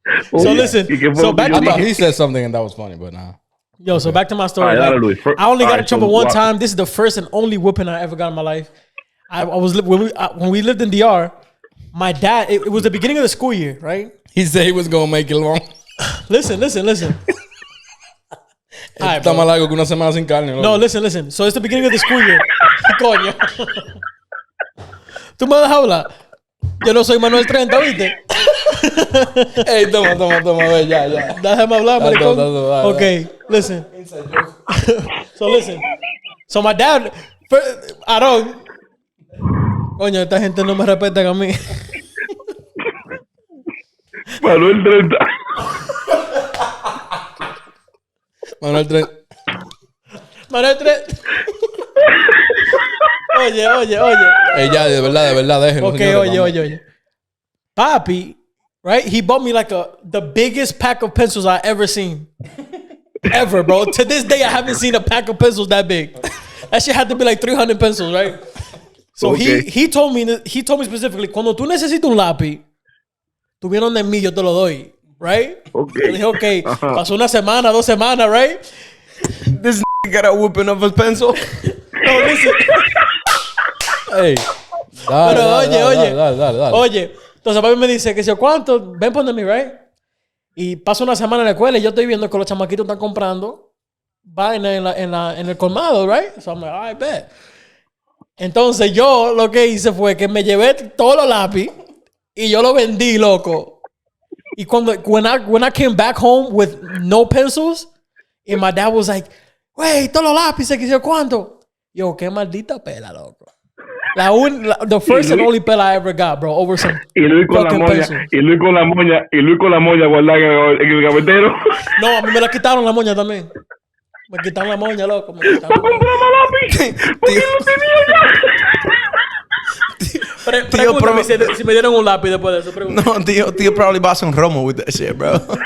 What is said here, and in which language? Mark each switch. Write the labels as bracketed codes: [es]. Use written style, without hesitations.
[en] So listen. So back to he said something and that was funny, but nah. Yo, so back to my story. I only got in trouble one time. This is the first and only whooping I ever got in my life. When we lived in DR. My dad, it was the beginning of the school year, right? He said he was going to make it long. Listen. [es] Está más largo que una semana sin carne. [en] No, listen. So it's the beginning of the school year. [es] Coño. ¿Tú me dejas hablar? Yo no soy Manuel 30, ¿viste? Ey, toma, ve, ya. Déjame hablar, maricón. [en] Okay, listen. So listen. So my dad, [es] coño, esta gente no me respeta a mí. Manuel 30. Manuel 30. Oye. Ya, de verdad, déjenlo. Okay, oye. Papi, right? [en] He bought me like the biggest pack of pencils I ever seen. Ever, bro. To this day, I haven't seen a pack of pencils that big. That shit had to be like 300 pencils, right? [es] So he told me specifically, cuando tú necesitas un lápiz, tú vienes donde mí, yo te lo doy, right? [en] Okay. [es] Le dije, okay, pasó una semana, 2 semanas, right? [en] This got a whooping of his pencil. No, listen. [es] Hey. Dale. Oye, entonces papi me dice que si o cuánto, ven por mí, right? Y pasa una semana en la escuela y yo estoy viendo que los chamaquitos están comprando vaina en el colmado, right? [en] So I'm like, all right, bet. [es] Entonces yo lo que hice fue que me llevé todos los lápiz y yo lo vendí, loco. [en] Y when I came back home with no pencils, and my dad was like, [es] "Wey, todos los lápices, que sé cuánto." Yo, qué maldita pela, loco. [en] The first and only pela I ever got, bro, over some fucking pencils. [es] Y Luis con la moña guardada en el gavetero. No, a mí me la quitaron la moña también. Me quitaron la moña, loco. Me quitaron la moña. ¿Por qué lo tenía ya? Pregúntame si me dieron un lápiz después de eso. Pregúntame. [en] No, tío probably bought some Romo with that shit, bro.